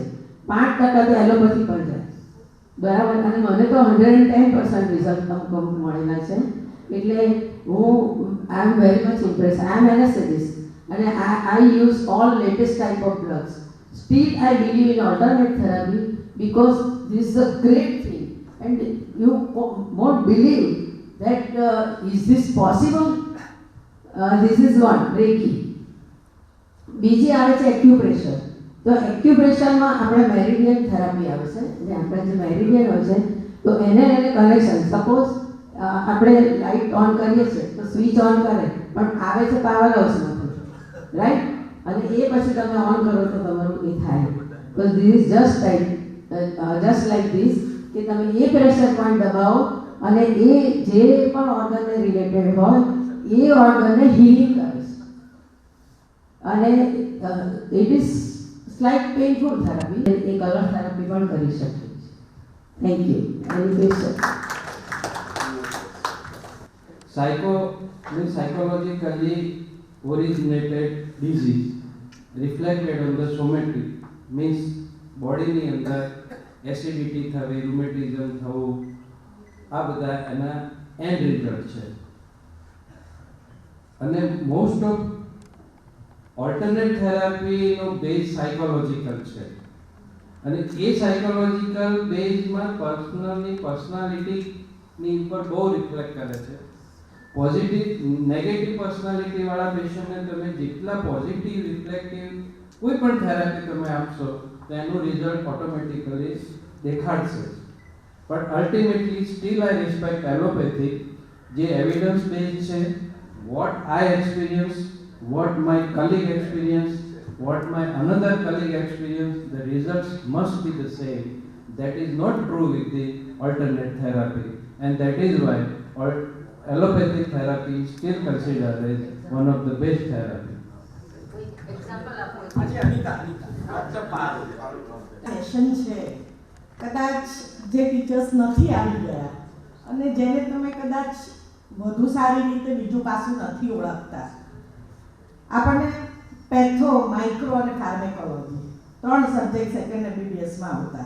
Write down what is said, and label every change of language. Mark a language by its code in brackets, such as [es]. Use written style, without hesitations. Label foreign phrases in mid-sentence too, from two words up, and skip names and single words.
[gu] 5% તો એલોપેથી પર જાય, બરાબર. અને મને તો 110% રિઝલ્ટ અમુક મળેલા છે. એટલે હું [en] I am very much impress. I am anesthetist અને I use all latest type of drugs. Still I believe in alternate therapy because this is a great thing and you won't believe that is this possible. This is one Reiki. [gu] બીજી આવે છે એક્યુપ્રેશર. તો એક્યુપ્રેશરમાં આપણે [en] meridian therapy [gu] આવે છે. જે આપણે જે મેરિડિયન હોય છે તો એને કનેક્શન, સપોઝ આપણે [en] light on [gu] કરીએ છીએ તો [en] switch on [gu] કરે પણ આવે છે પાવર હાઉસમાંથી, રાઈટ. અને એ પછી તમે ઓન કરો તો તમારું એ થાય. તો [en] this is just like this [gu] કે તમે એ [en] pressure point [gu] દબાવો અને એ જે પણ ઓર્ગનને રિલેટેડ હોય એ ઓર્ગનને હીલિંગ કરે છે. [en] અને it is slight painful therapy. એ colour therapy [gu] પણ કરી શકે છે. [en] thank you. any question? Psychologically originated disease reflected on the somatic means body [gu] ની અંદર એસિડિટી થવી, રૂમેટિઝમ થવું, આ બધા એના [en] end result [gu] છે. અને [en] most of alternate [gu] થેરાપીનો [en] base psychological [gu] છે અને એ સાયકોલોજીકલ બેઝમાં પર્સનાલિટીની ઉપર બહુ રિફ્લેક્ટ કરે છે. [en] positive negative personality [gu] વાળા પેશન્ટને તમે જેટલા [en] positive reflective [gu] કોઈ પણ થેરાપી તમે આપશો તો એનું [en] result automatically [gu] દેખાડશે. [en] But ultimately still I respect allopathy જે evidence base છે. What I experience, what my colleague experienced, what my another colleague experienced, the results must be the same. That is not true with the alternate therapy, and that is why allopathic therapy is still considered as one of the best therapy. [gu] સેશન છે કદાચ જે ટીચર્સ નથી આવી ગયા અને જેને તમે કદાચ વધુ સારી રીતે બીજું પાસું નથી ઓળખતા. આપણને પેથો, માઇક્રો અને ફાર્મેકોલોજી 3 [en] subject second [gu] MBBSમાં આવતા.